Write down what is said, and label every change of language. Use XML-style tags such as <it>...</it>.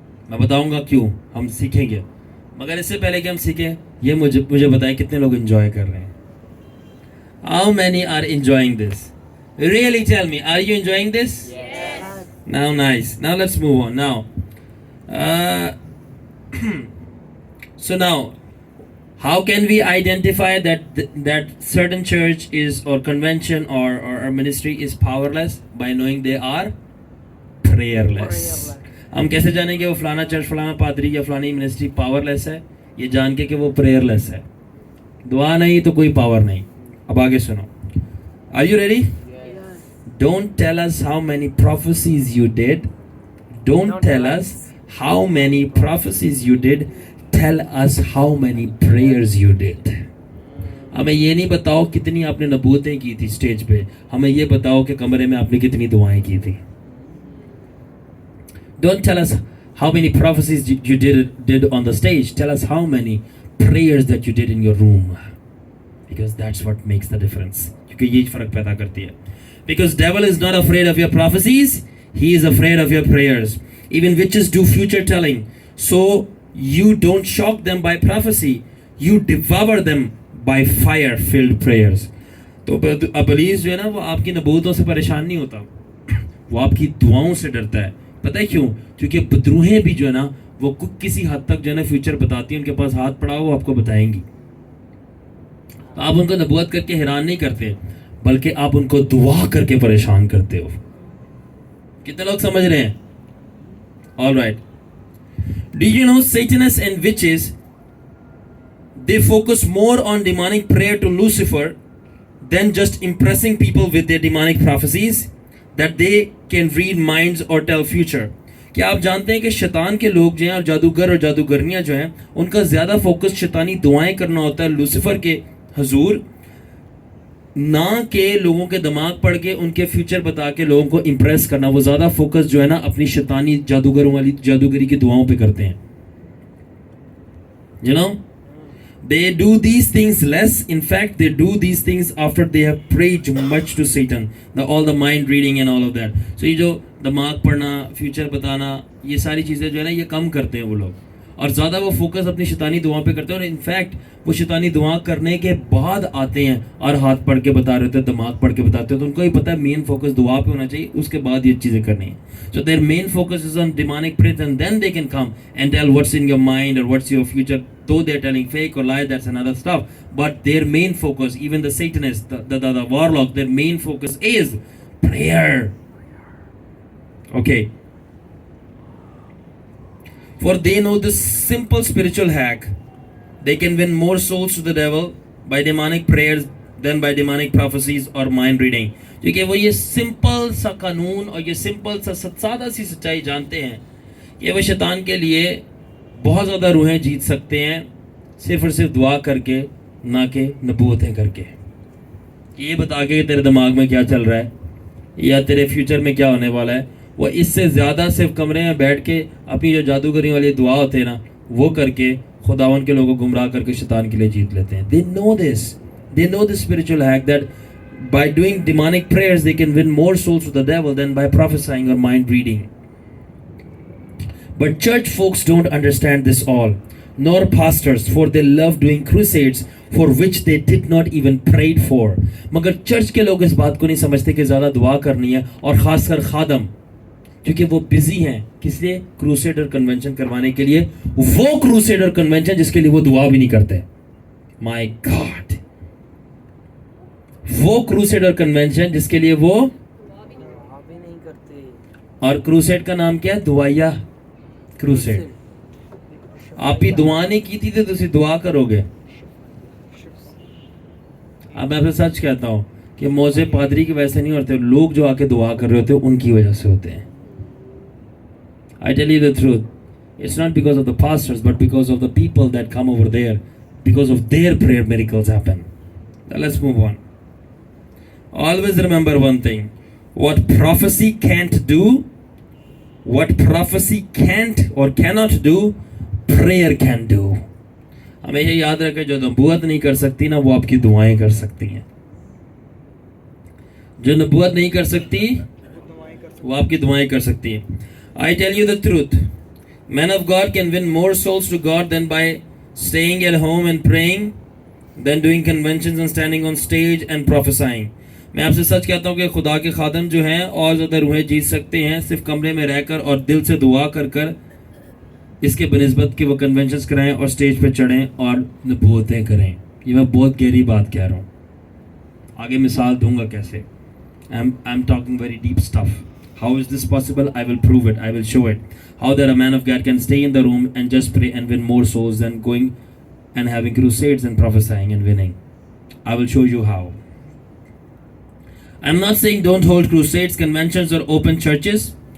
<hi>मैं बताऊंगा क्यों, हम सीखेंगे. मगर इससे पहले कि हम सीखें, ये मुझे बताएं कितने लोग एंजॉय कर रहे हैं.</hi> <en>How many are enjoying this? Really tell me, are you enjoying this? Yes. Now nice. Now let's move on. Now, so now, how can we identify that certain church is or convention or ministry is powerless? By knowing they are prayerless.</en> <hi>हम कैसे जानेंगे वो फलाना church, फलाना पादरी या फलानी ministry powerless है? ये जान के कि वो प्रेयरलेस है. दुआ नहीं तो कोई पावर नहीं. अब आगे सुनो.</hi> <en>Are you ready? Yes. Don't tell us how many prophecies you did. Don't tell us how many prophecies you did. Tell us how many prayers you did.</en> <hi>हमें ये नहीं बताओ कितनी आपने नबूतें की थी स्टेज पे, हमें ये बताओ कि कमरे में आपने कितनी दुआएं की थी.</hi> <en>Don't tell us how many prophecies you did on the stage. Tell us how many prayers that you did in your room. Because that's what makes the difference.</en> <hi>क्योंकि ये फर्क पैदा करती है.</hi> <en>Because devil is not afraid of your prophecies, he is afraid of your prayers. Even witches do future telling. So you don't shock them by prophecy, you devour them by fire-filled prayers.</en> <hi>तो अबलीस जो है ना, वो आपकी नबूतों से परेशान नहीं होता, वो आपकी दुआओं से डरता है. पता है क्यों? क्योंकि बदरूहें भी जो है ना, वो किसी हद तक जो है ना फ्यूचर बताती हैं. उनके पास हाथ पड़ा हो, वो आपको बताएंगी. तो आप उनको नबूवत करके हैरान नहीं करते, बल्कि आप उनको दुआ करके परेशान करते हो. कितने लोग समझ रहे हैं?</hi> <en>All right. Do you know Satanists and witches, they focus more on demonic prayer to Lucifer than just impressing people with their demonic prophecies that they can read minds or tell future.</en> <hi>क्या आप जानते हैं कि शैतान के लोग जो हैं और जादूगर और जादूगरनियां जो हैं, उनका ज्यादा फोकस शैतानी दुआएं करना होता है लूसीफर के हजूर, ना के लोगों के दिमाग पढ़ के उनके फ्यूचर बता के लोगों को इंप्रेस करना. वो ज्यादा फोकस जो है ना अपनी शैतानी जादूगरों वाली जादूगरी की दुआओं पे करते हैं.</hi> <en>You know, they do these things less. In fact, they do these things after they have prayed much to Satan. All the mind reading and all of that.</en> <hi>So ये जो दिमाग पढ़ना, फ्यूचर बताना, ये सारी चीजें जो है ना, ये कम करते हैं वो लोग, और ज़्यादा वो फोकस अपनी शैतानी दुआ पे करते हैं. और इनफैक्ट वो शैतानी दुआ करने के बाद आते हैं और हाथ पढ़ के बता रहे थे, दिमाग पढ़ के बताते हैं. तो उनको ही पता है मेन फोकस दुआ पे होना चाहिए, उसके बाद ये चीज़ें करनी है.</hi> <en>So their main focus is on demonic praise and then they can come and tell what's in your mind और what's your future. Though they're telling fake or lie, that's another stuff. But their main focus, even the Satanists, the warlock, their main focus is prayer. Okay. For they know this simple spiritual hack. They can win more souls to the devil by demonic prayers than by demonic prophecies or mind reading.</en> <hi>क्योंकि वो ये simple सा कानून और ये simple सा सादा सी सच्चाई जानते हैं कि वो शैतान के लिए बहुत ज़्यादा रूहें जीत सकते हैं सिर्फ और सिर्फ दुआ करके, ना कि नबूवतें करके। ये बता के तेरे दिमाग में क्या चल रहा है या तेरे फ्यूचर में क्या होने वाला है, वो इससे ज़्यादा सिर्फ कमरे में बैठ के अपनी जो जादूगरी वाली दुआ होते हैं ना, वो करके खुदावन के लोगों को गुमराह करके शैतान के लिए जीत लेते हैं।</hi> <en>They know this spiritual hack that by doing demonic prayers they can win more souls to the devil than by prophesying or mind reading. But church folks don't understand this all, nor pastors, for they love doing crusades for which they did not even prayed for.</en> <hi>मगर church के लोग इस बात को नहीं समझते कि ज़्यादा दुआ करनी है, और ख़ासकर खादम, क्योंकि वो बिजी हैं किस लिए? क्रूसेडर कन्वेंशन करवाने के लिए। वो क्रूसेडर कन्वेंशन जिसके लिए वो दुआ भी नहीं करते। माय गॉड, वो क्रूसेडर कन्वेंशन जिसके लिए वो भी नहीं करते। और क्रूसेड का नाम क्या है? दुआया क्रूसेड। आप ही दुआ नहीं की थी तो तुसी दुआ करोगे। अब मैं आपसे सच कहता हूं कि मौजे पादरी की वजह से नहीं होते, लोग जो आके दुआ कर रहे होते हैं उनकी वजह से होते हैं।</hi> <en>I tell you the truth, it's not because of the pastors but because of the people that come over there, because of their prayer miracles happen. Now let's move on. Always remember one thing, what prophecy can't do, what prophecy can't or cannot do, prayer can do.</en> <hi>हमेशा याद रखें, जो नबूवत नहीं कर सकती ना, वो आपकी दुआएं कर सकती हैं। जो नबूवत नहीं कर सकती वो आपकी दुआएं कर सकती हैं।</hi> <en>I tell you the truth, men of God can win more souls to God than by staying at home and praying, than doing conventions and standing on stage and prophesying.</en> <hi>मैं आपसे सच कहता हूँ कि खुदा के खादम जो हैं और ज़्यादा रूहें जीत सकते हैं सिर्फ कमरे में रहकर और दिल से दुआ कर कर, इसके बनिस्बत कि वो कन्वेंशंस कराएं और स्टेज पे चढ़ें और नबूवतें करें। ये मैं बहुत गहरी बात कह रहा हूँ, आगे मिसाल दूंगा कैसे।</hi> <en>I'm talking very deep stuff. How is this possible? I will prove it. I will show it. How that a man of God can stay in the room and just pray and win more souls than going and having crusades and prophesying and winning. I will show you how. I'm not saying don't hold crusades, conventions or open churches.</en>